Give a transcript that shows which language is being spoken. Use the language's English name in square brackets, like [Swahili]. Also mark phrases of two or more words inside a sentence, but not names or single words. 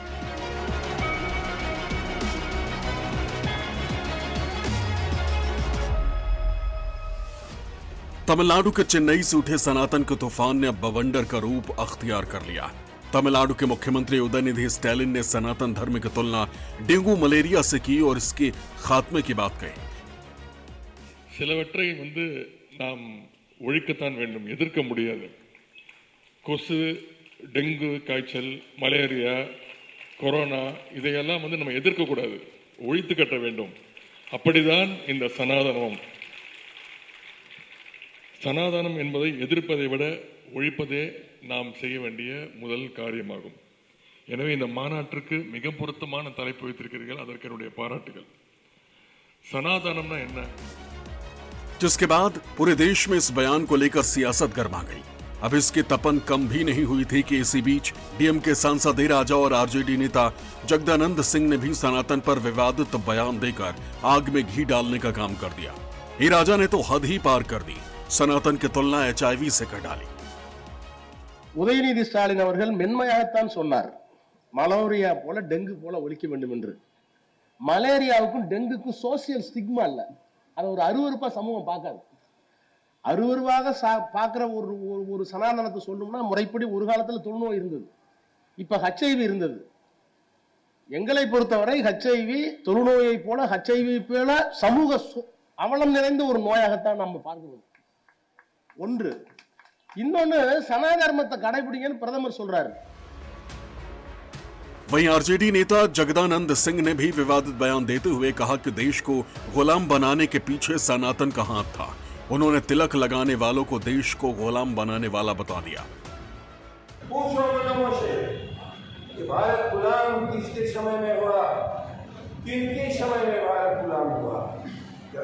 [Hindi] तमिलनाडु के चेन्नई से उठे सनातन के तूफान ने अब बवंडर का रूप अख्तियार कर लिया। तमिलनाडु के मुख्यमंत्री उदयनिधि स्टालिन ने सनातन धर्म की तुलना डेंगू मलेरिया से की और इसके खात्मे की बात कही। [Tamil] சிலவற்றை நாம் ஒழிக்கத்தான் வேண்டும், எதிர்க்க முடியாது. கொசு, டெங்கு காய்ச்சல், மலேரியா, கொரோனா இதையெல்லாம் நம்ம எதிர்க்க கூடாது, ஒழித்து கட்ட வேண்டும். அப்படிதான் இந்த சனாதனம். சனாதனம் என்பதை எதிர்ப்பதை விட ஒழிப்பதே நாம் செய்ய வேண்டிய முதல் காரியமாகும். எனவே இந்த மாநாட்டிற்கு மிக பொருத்தமான தலைப்பு வைத்திருக்கிறீர்கள், அதற்கு என்னுடைய பாராட்டுகள். சனாதனம்னா என்ன? [Hindi] जिसके बाद पूरे देश में इस बयान को लेकर सियासत गर्मा गई। अब इसकी तपन कम भी नहीं हुई थी कि इसी बीच डीएमके सांसद ए राजा और आरजेडी नेता जगदानंद सिंह ने भी सनातन पर विवादित बयान देकर आग में घी डालने का काम कर दिया। ए राजा ने तो हद ही पार कर दी, सनातन की तुलना HIV से कर डाली। [Tamil] உதயநிதி ஸ்டாலின் அவர்கள் மென்மையாகத்தான் சொன்னார், மலேரியா போல டெங்கு போல ஒழிக்க வேண்டும் என்று. மலேரியாவுக்கும் டெங்குக்கும் [English] social stigma [Tamil] இல்ல, அதை ஒரு அருவருப்பா சமூகம் பார்க்காது. அருவருவாக பார்க்கிற ஒரு சனாதனத்தை சொல்லணும்னா முறைப்படி ஒரு காலத்தில் தொழுநோய் இருந்தது, இப்ப HIV இருந்தது. எங்களை பொறுத்தவரை HIV தொழுநோயை போல HIV போல சமூக அவலம் நிறைந்த ஒரு நோயாகத்தான் நம்ம பார்க்கிறோம். ஒன்று. இன்னொன்னு சனாதர்மத்தை கடைபிடிங்கன்னு பிரதமர் சொல்றாரு. [Hindi] वहीं आरजेडी नेता जगदानंद सिंह ने भी विवादित बयान देते हुए कहा कि देश को गुलाम बनाने के पीछे सनातन का हाथ था। उन्होंने तिलक लगाने वालों को देश को गुलाम बनाने वाला बता दिया। पूछो लोगों से कि भारत गुलाम किसके समय में हुआ, किनके समय में भारत गुलाम हुआ?